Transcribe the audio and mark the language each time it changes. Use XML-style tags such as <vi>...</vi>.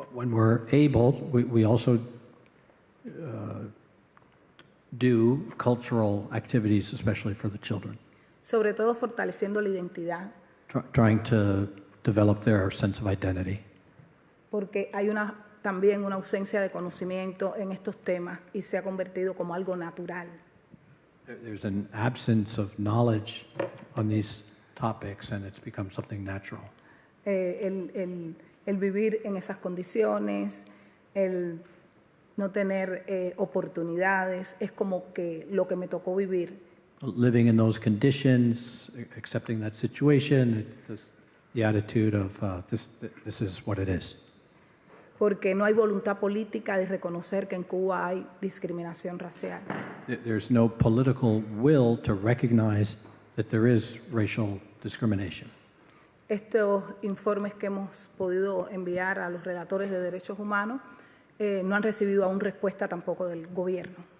<en>When we're able, we also do cultural activities, especially for the children,</en> <es>Sobre todo fortaleciendo la identidad,</es> <en>trying to develop their sense of identity.</en> <es>porque hay también una ausencia de conocimiento en estos temas y se ha convertido como algo natural.</es> <en>There's an absence of knowledge on these topics, and it's become something natural.</en> <es>El vivir en esas condiciones, el no tener oportunidades, es como que lo que me tocó vivir.</es> <en>Living in those conditions, accepting that situation, the attitude of this is what it is.</en> <es>Porque no hay voluntad política de reconocer que en Cuba hay discriminación racial.</es> <en>There's no political will to recognize that there is racial discrimination.</en> <es>Estos informes que hemos podido enviar a los relatores de derechos humanos no han recibido aún respuesta tampoco del gobierno.</es>